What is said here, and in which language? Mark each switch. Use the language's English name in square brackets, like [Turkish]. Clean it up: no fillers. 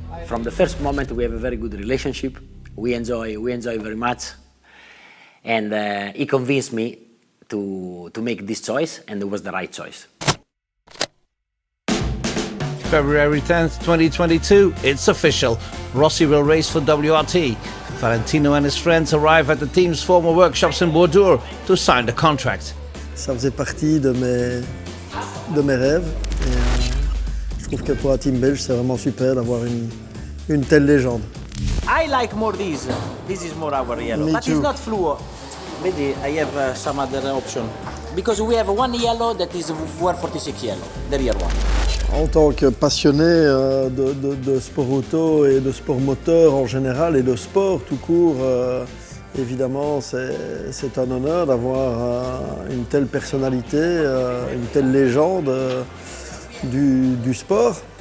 [English] From the first moment, we have a very good relationship. We enjoy very much, and he convinced me to make this choice, and it was the right choice. February 10th, 2022, it's official. Rossi will race for WRT. Valentino and his friends arrive at the team's former workshops in Bordeaux to sign the contract. [French] Ça faisait partie de mes rêves. Et, je trouve que pour un team belge, c'est vraiment super d'avoir une telle légende. [English] I like more this. This is more our yellow, Me but too. it's not fluo. Maybe I have some other option. Because we have one yellow that is VR46 yellow, the rear one. [French] En tant que passionné de sport auto et de sport moteur en général et de sport tout court, évidemment c'est un honneur d'avoir une telle personnalité, une telle légende du sport.